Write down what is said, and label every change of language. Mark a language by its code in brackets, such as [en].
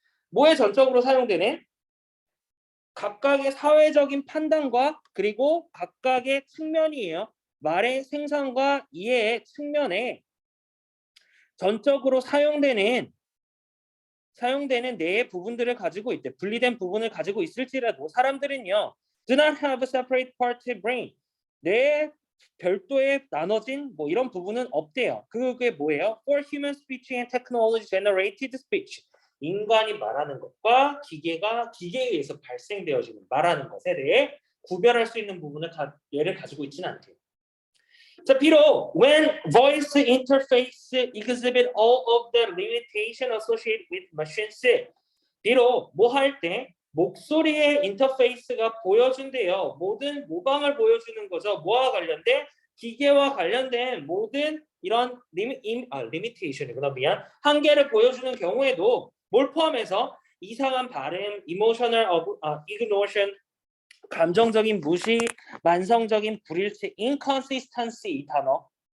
[ko] 뭐에 전적으로 사용되네? 각각의 사회적인 판단과 그리고 각각의 측면이에요. 말의 생산과 이해의 측면에 전적으로 사용되는 네 부분들을 가지고 있대. 분리된 부분을 가지고 있을지라도 사람들은요. [en] Do not have a separate part brain. [ko] 뇌에 별도의 나눠진 뭐 이런 부분은 없대요. 그게 뭐예요? [en] For human speech and technology generated speech. [ko] 인간이 말하는 것과 기계에 의해서 발생되어지는 말하는 것에 대해 구별할 수 있는 부분을 얘를 가지고 있지는 않대요. 자, 비록 [en] when voice interface exhibit all of the limitation associated with machines, [ko] 비록 뭐 할 때 목소리의 인터페이스가 보여준대요. 모든 모방을 보여주는 거죠. 뭐와 관련된? 기계와 관련된 모든 이런 리미테이션이구나. 미안. 한계를 보여주는 경우에도 뭘 포함해서 이상한 발음, [en] emotional ignoration, [ko] 감정적인 무시, 만성적인 불일치, inconsistency 이 단어.